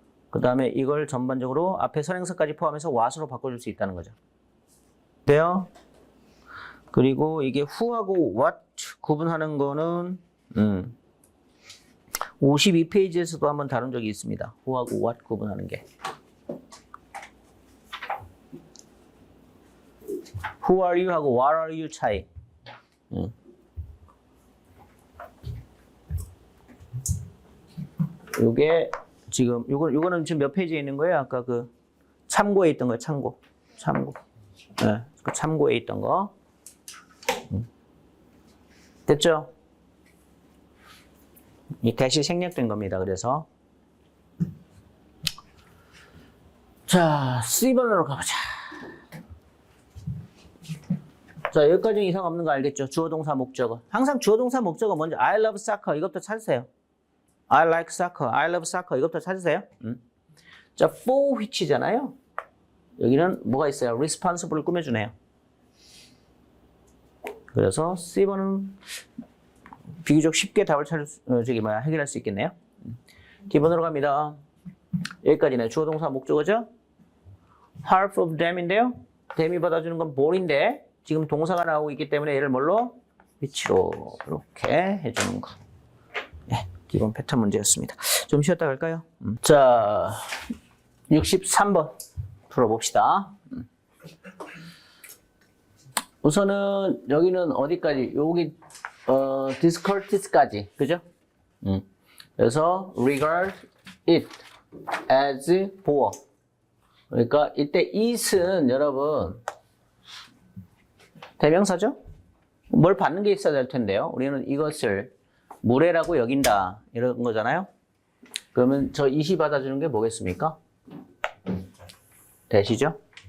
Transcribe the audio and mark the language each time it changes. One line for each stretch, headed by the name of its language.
Korean: 그 다음에 이걸 전반적으로 앞에 선행사까지 포함해서 what으로 바꿔줄 수 있다는 거죠. 돼요? 그리고 이게 who하고 what 구분하는 거는 52페이지에서도 한번 다룬 적이 있습니다. who하고 what 구분하는 게.
English: Who are you
Korean: 하고
English: what are you
Korean: 차이. 요게 지금 요거는 지금 몇 페이지에 있는 거예요? 아까 그 참고에 있던 거 참고. 네, 그 참고에 있던 거. 됐죠? 이 대시 생략된 겁니다. 그래서 자, C번으로 가보자. 자, 여기까지는 이상 없는 거 알겠죠? 주어, 동사, 목적어. 항상 주어, 동사, 목적어 먼저
English: I love soccer
Korean: 이것부터 찾으세요.
English: I like soccer, I love soccer
Korean: 이것부터 찾으세요. 자, for which잖아요. 여기는 뭐가 있어요? responsible을 꾸며주네요. 그래서 C번은 비교적 쉽게 답을 해결할 수 있겠네요. D번으로 갑니다. 여기까지네. 주어, 동사, 목적어죠?
English: half of them인데요.
Korean: them이 받아주는 건 뭘인데 지금 동사가 나오고 있기 때문에 얘를 뭘로? which로 이렇게 해주는 거. 네, 기본 패턴 문제였습니다. 좀 쉬었다 갈까요? 자, 63번 풀어봅시다. 우선은 여기는 어디까지? 여기 discourteous까지, 그죠? 그래서
English: regard it as poor.
Korean: 그러니까 이때 it은 여러분 대명사죠? 뭘 받는 게 있어야 될 텐데요. 우리는 이것을 무례라고 여긴다 이런 거잖아요. 그러면 저 it이 받아주는 게 뭐겠습니까? 대시죠?